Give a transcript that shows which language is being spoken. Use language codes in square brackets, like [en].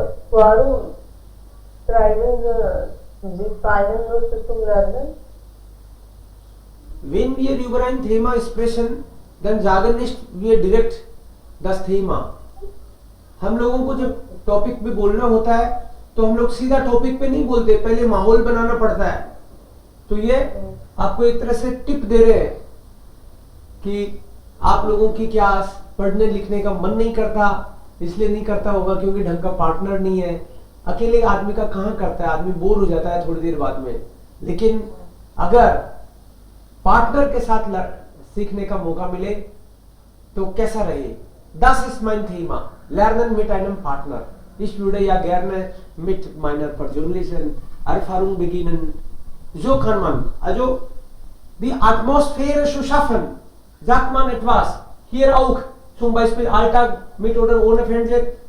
[de] Warum schreiben Sie keinen Lust zum Lernen? Wenn wir über ein Thema sprechen, dann sagen nicht wir direkt das Thema. [hi] हम लोगों को जब topic पे बोलना होता है तो हम लोग सीधा टॉपिक पे नहीं बोलते, पहले माहौल बनाना पड़ता है. तो ये आपको एक तरह से टिप दे रहे हैं कि आप लोगों की क्या पढ़ने लिखने का मन नहीं करता, इसलिए नहीं करता होगा क्योंकि ढंग का पार्टनर नहीं है. अकेले आदमी का कहाँ करता है, आदमी बोर हो जाता है थोड़ी देर बाद में. लेकिन अगर पार्टनर के साथ सीखने का मौका मिले तो कैसा रहे. [de] Das ist mein Thema. Lernen mit einem Partner. Ich würde ja gerne mit meiner persönlichen Erfahrung beginnen. So kann man also die Atmosphäre zu schaffen. Sagt man etwas. Hier auch zum Beispiel Alltag mit oder ohne Fernseher.